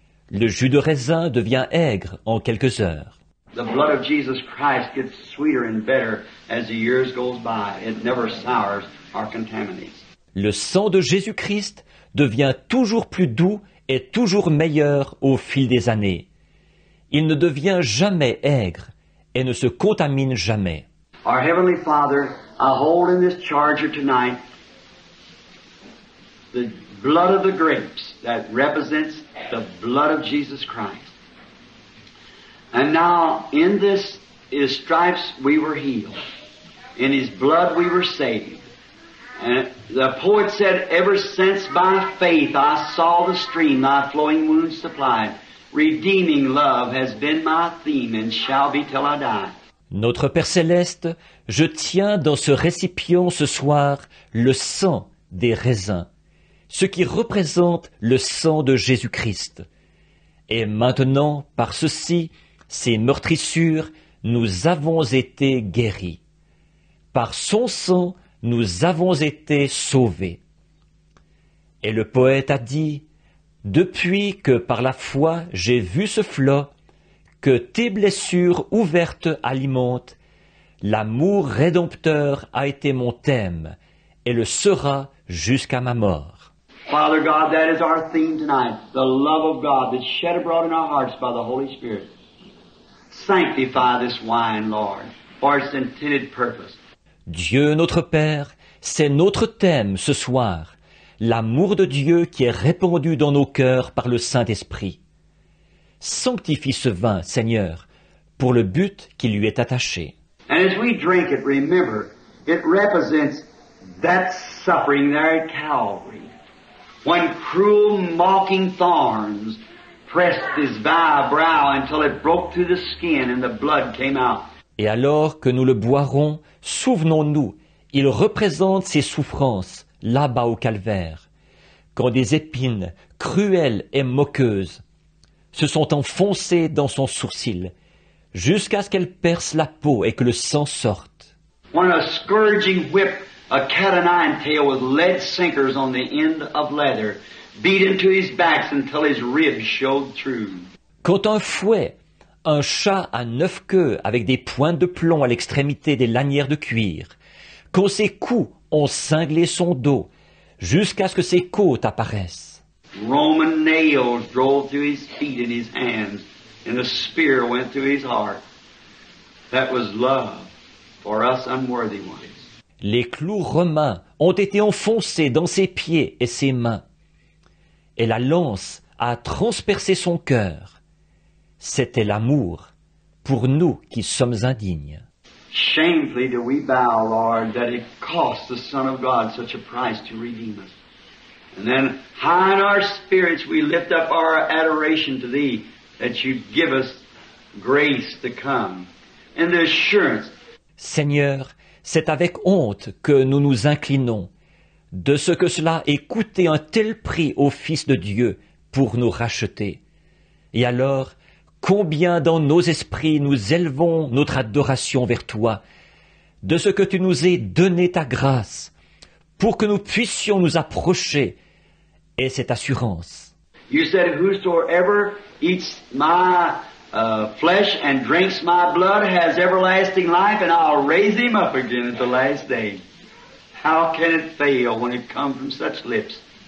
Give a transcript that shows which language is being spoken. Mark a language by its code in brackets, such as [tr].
[fr] Le jus de raisin devient aigre en quelques heures. [en] The blood of Jesus Christ gets sweeter and better as the years goes by. It never sours or contaminates. [fr] Le sang de Jésus-Christ devient toujours plus doux et toujours meilleur au fil des années. Il ne devient jamais aigre et ne se contamine jamais. [en] Our Heavenly Father, I hold in this charger tonight the blood of the grapes that represents the blood of Jesus Christ. And now in this, His stripes we were healed. In His blood we were saved. And the poet said, ever since by faith I saw the stream thy flowing wounds supplied, redeeming love has been my theme and shall be till I die. [fr] Notre Père Céleste, je tiens dans ce récipient ce soir le sang des raisins, ce qui représente le sang de Jésus-Christ. Et maintenant, par ceci, ces meurtrissures, nous avons été guéris. Par son sang, nous avons été sauvés. Et le poète a dit, « Depuis que par la foi j'ai vu ce flot, que tes blessures ouvertes alimentent, l'amour rédempteur a été mon thème et le sera jusqu'à ma mort. » [en] Father God, that is our theme tonight, the love of God that's shed abroad in our hearts by the Holy Spirit. Sanctify this wine, Lord, for its intended purpose. [fr] Dieu notre Père, c'est notre thème ce soir, l'amour de Dieu qui est répandu dans nos cœurs par le Saint-Esprit. Sanctifie ce vin, Seigneur, pour le but qui lui est attaché. [en] And as we drink it, remember, it represents that suffering there at Calvary, when cruel, mocking thorns pressed his vile brow until it broke through the skin and the blood came out. [fr] Et alors que nous le boirons, souvenons-nous, il représente ses souffrances, là-bas au calvaire, quand des épines cruelles et moqueuses se sont enfoncées dans son sourcil, jusqu'à ce qu'elles percent la peau et que le sang sorte. [en] When a scourging whip, a cat o' nine tail with lead sinkers on the end of leather, beat into his backs until his ribs showed through. [fr] Quand un fouet, un chat à 9 queues avec des pointes de plomb à l'extrémité des lanières de cuir, quand ses coups ont cinglé son dos, jusqu'à ce que ses côtes apparaissent. [en] Roman nails drove through his feet and his hands, and a spear went through his heart. That was love for us unworthy ones. [fr] Les clous romains ont été enfoncés dans ses pieds et ses mains, et la lance a transpercé son cœur. C'était l'amour pour nous qui sommes indignes. [en] Shamefully do we bow, Lord, that it cost the Son of God such a price to redeem us. And then high in our spirits we lift up our adoration to Thee, that You give us grace to come, and the assurance. [fr] Seigneur, c'est avec honte que nous nous inclinons de ce que cela ait coûté un tel prix au Fils de Dieu pour nous racheter. Et alors, combien dans nos esprits nous élevons notre adoration vers Toi, de ce que Tu nous aies donné Ta grâce, pour que nous puissions nous approcher, et cette assurance. [en] You said, whosoever eats my flesh and drinks my blood has everlasting life, and I'll raise him up again at the last day. How can it fail when it comes from such lips?